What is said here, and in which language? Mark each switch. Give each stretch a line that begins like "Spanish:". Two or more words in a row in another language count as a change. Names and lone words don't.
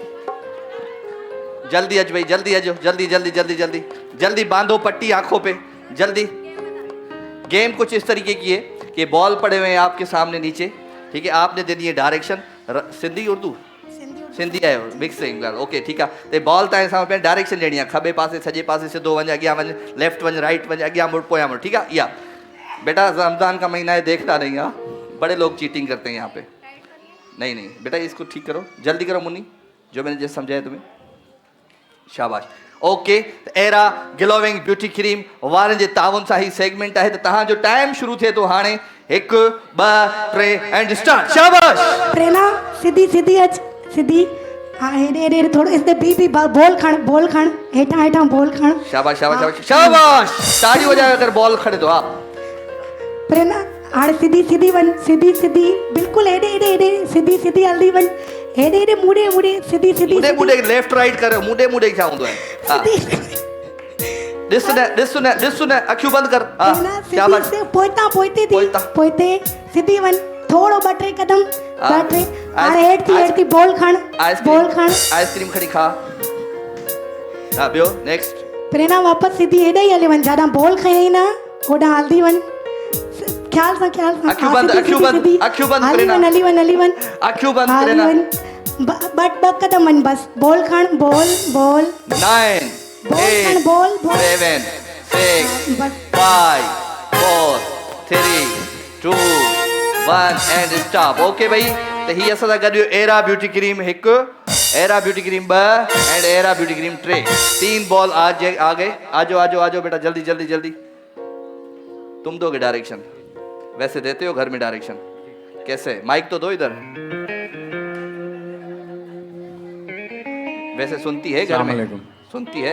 Sindhi: जल्दी अज भाई, जल्दी अजो,
Urdu: جلدی باندھو پٹی آنکھوں پے، جلدی. گیم کچھ اس طریقے کی ہے کہ بال پڑے ہوئے ہیں آپ کے سامنے نیچے، ٹھیک ہے? آپ نے دینی ہے ڈائریکشن. سندھی اردو سندھی ہے مکسنگ. اوکے ٹھیک ہے.
Sindhi: तो बॉल तव्हां सां डायरेक्शन ॾियणी आहे, खबे पासे सॼे पासे सिधो वञ, अॻियां वञ, लेफ्ट वञ, राइट वञ, अॻियां मुड़, पोयां मुड़,
Urdu: ٹھیک ہے? یا بیٹا رمضان کا مہینہ ہے، دیکھنا نہیں۔ ہاں، بڑے لوگ چیٹنگ کرتے ہیں یہاں پے. نہیں بیٹا، اس کو ٹھیک کرو، جلدی کرو منی، جو میں نے جیسے سمجھایا تمہیں. शाबाश।
Sindhi: ओके, एरा ग्लोविंग ब्यूटी क्रीम वारनि जे ताउन सां ही सेगमेंट आहे। त तव्हांजो टाइम शुरू थिए थो हाणे।
English: 1 2 3 and start. शाबाश।
Sindhi: प्रेरणा सीधी अच, सीधी। हाँ, हेॾे थोड़ो इसने बी बॉल खण हेठां बॉल खण। शाबाश। ताड़ी वजाए अगर बॉल खड़े तो। हाँ प्रेरणा, हाणे सीधी वन, सीधी बिल्कुल हेॾे सीधी हल्दी वन, हेॾे मुड़े सीधी लेफ्ट राइट कर। मुड़े क्या हूंदो है? ॾिस न अखियूं बंद कर। शाबाश। पोइते सीधी वन, थोड़ो 2 3 कदम, 2 3। हाणे हेठ थी बॉल खण। आइसक्रीम खड़ी खा। हाँ, बियो नेक्स्ट। प्रेरणा वापस सीधी हेॾे ही हली वन, जाॾा बॉल खयई ना होॾां हल्दी वन। ख्याल सां अखियूं बंद प्रेरणा। हली वन अखियूं बंद प्रेरणा। 2 कदम वन, बस बॉल खण। बॉल 9 8 बॉल
English: 7 6 5 4 3 2 1 and stop.
Sindhi: ओके भाई, तो ही असां सां गॾु एरा ब्यूटी क्रीम 1, एरा ब्यूटी क्रीम 2 एंड एरा ब्यूटी क्रीम 3।
Urdu: 3 بال آ گئے۔ آ جاؤ بیٹا، جلدی. تم دو گے ڈائریکشن? ویسے دیتے ہو گھر میں ڈائریکشن? کیسے؟ مائک تو دو ادھر۔ ویسے سنتی ہے گھر میں؟ سنتی ہے घर में? सुनती है